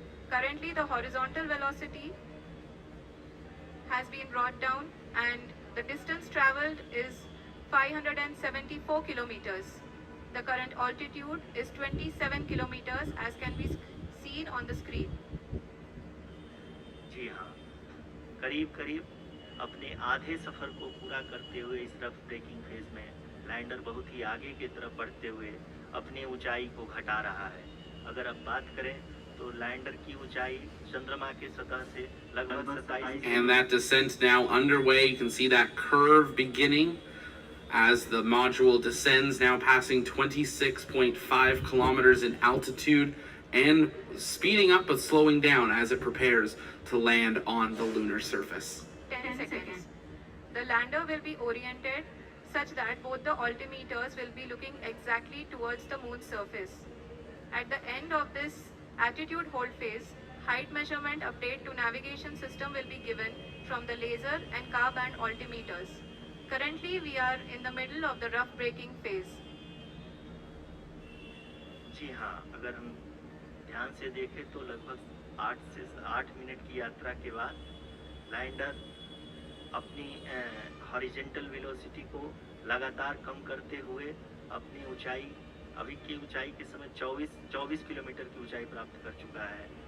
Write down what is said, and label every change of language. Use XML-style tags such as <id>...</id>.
<en>Currently the horizontal velocity has been brought down and the distance traveled is 574 kilometers. The current altitude is 27 kilometers as can be seen on the screen.</en> <hi>जी हाँ, करीब अपने आधे सफर को पूरा करते हुए इस रफ ब्रेकिंग फेज में लैंडर बहुत ही आगे की तरफ बढ़ते हुए अपनी ऊंचाई को घटा रहा है। अगर अब बात करें तो लैंडर की ऊंचाई चंद्रमा के सतह से लगभग 27।</hi> <en>And that descent now underway. You can see that curve beginning as the module descends, now passing 26.5 kilometers in altitude and speeding up but slowing down as it prepares to land on the lunar surface. 10 seconds. The lander will be oriented such that both the altimeters will be looking exactly towards the moon's surface. At the end of this attitude hold phase, height measurement update to navigation system will be given from the laser and car band altimeters. Currently we are in the middle of the rough braking phase.</en> <hi>जी हाँ, अगर हम ध्यान से देखें तो लगभग 8 minute की यात्रा के बाद लैंडर अपनी हॉरिजॉन्टल वेलोसिटी को लगातार कम करते हुए अपनी ऊंचाई, अभी की ऊंचाई के समय 24 किलोमीटर की ऊंचाई प्राप्त कर चुका है।</hi>